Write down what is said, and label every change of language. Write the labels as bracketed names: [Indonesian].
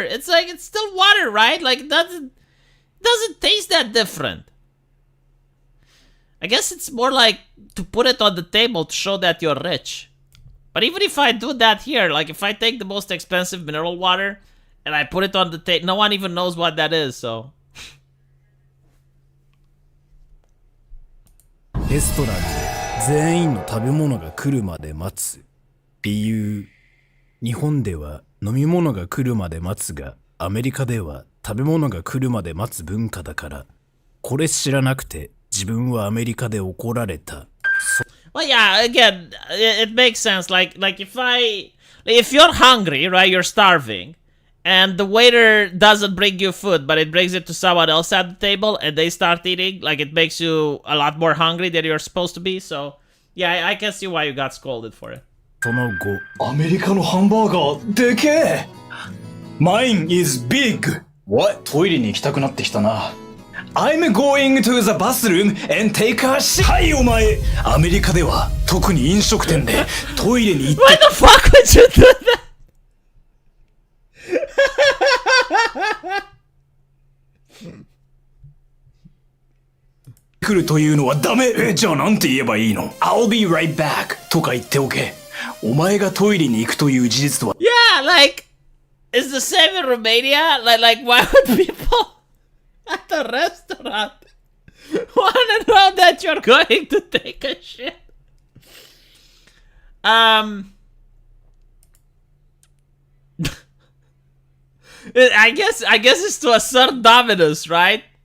[English] It's like, it's still water, right? Like, it doesn't taste that different. I guess it's more like to put it on the table to show that you're rich. But even if I do that here, like, if I take the most expensive mineral water and I put it on the table, no one even knows what that is, so. [Japanese] レストランで全員の食べ物が来るまで待つ。理由。日本では飲み物が来るまで待つが、アメリカでは食べ物が来るまで待つ文化だから、これ知らなくて自分はアメリカで怒られた。 [English] Well, yeah, again, it makes sense. Like if you're hungry, right, you're starving, and the waiter doesn't bring you food, but it brings it to someone else at the table, and they start eating, like, it makes you a lot more hungry than you're supposed to be. So, yeah, I can see why you got scolded for it. [Japanese] その後、アメリカのハンバーガーでけえ [English] Mine is big! What? [Japanese] トイレに行きたくなってきたな。 [English] I'm going to the bathroom and take a shit! [Japanese] はいお前アメリカでは特に飲食店でトイレに行って [English] Why the fuck would you do that? [Japanese] 来るというのはダメじゃあなんて言えばいいの [English] I'll be right back [Japanese] とか言っておけお前がトイレに行くという事実とは [English] Yeah, like, it's the same in Romania. Like why would people at the restaurant want to know that you're going to take a shit? I guess it's to assert dominance, right?